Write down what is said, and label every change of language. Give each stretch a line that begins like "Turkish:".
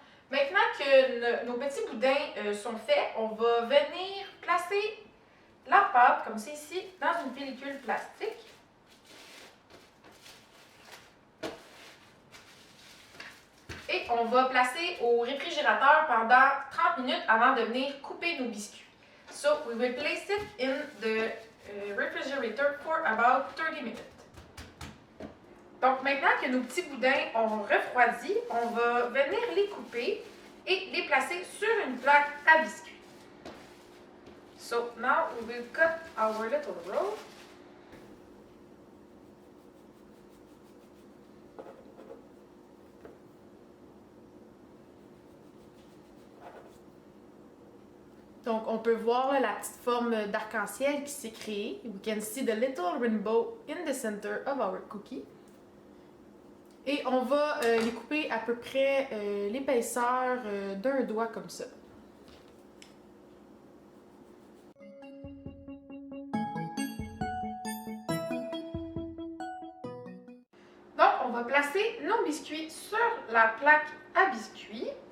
French: Maintenant que nos petits boudins sont faits, on va venir placer la pâte, comme c'est ici, dans une pellicule plastique. Et on va placer au réfrigérateur pendant 30 minutes avant de venir couper nos biscuits.
English: So, we will place it in the refrigerator for about 30 minutes.
French: Donc, maintenant que nos petits boudins ont refroidi, on va venir les couper et les placer sur une plaque à biscuits.
English: So, now we will cut our little roll.
French: Donc, on peut voir là, la petite forme d'arc-en-ciel qui s'est créée.
English: We can see the little rainbow in the center of our cookie.
French: Et on va les couper à peu près l'épaisseur d'un doigt comme ça. Donc, on va placer nos biscuits sur la plaque à biscuits.